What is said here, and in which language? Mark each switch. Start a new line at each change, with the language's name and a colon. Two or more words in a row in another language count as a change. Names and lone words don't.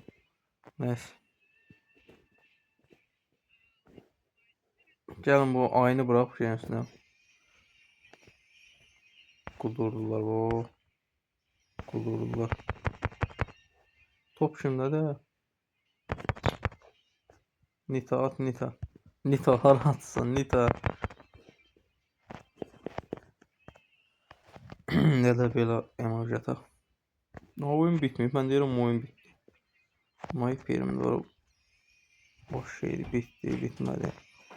Turkish: Neyse. Gelin bu aynı bırak şeyin üstüne. Kudurdular o. Kudurdular. Top şimdi de. Nita at Nita. Nita atsın Nita.
Azerbaijani: Ne de belə emoji ataq. Oyun bitməyib. Mən deyirəm oyun bitdi. Mike Perim var. Boş şeydi, bitdi, bitmədi.